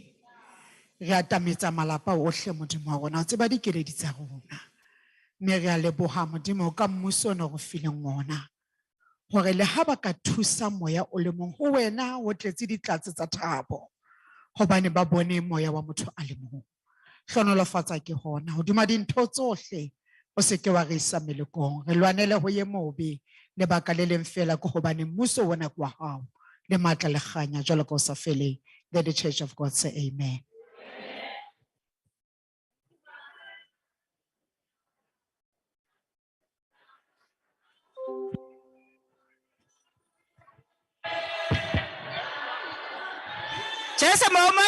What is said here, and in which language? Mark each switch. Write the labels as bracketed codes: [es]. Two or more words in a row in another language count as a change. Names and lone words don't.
[st] Re atametsa malapa ohle modimo wa rona o tseba dikeledi tsa rona mme re a leboha modimo ka mmuso ono go fileng ona gore le ha ba ka thusa moya o le mong ho wena o tletse ditlatse tsa thabo hobane ba bone moya wa motho a le mong hlonolofatsa ke hona hodima dintho tsohle o se ke wa re isa melekong re lwanele ho ye mobe le baka le leng fela ke hobane mmuso ona kwa hao le matla le kganya jwalo ka o sa feleng. [en] Let the Church of God say amen. Just a moment.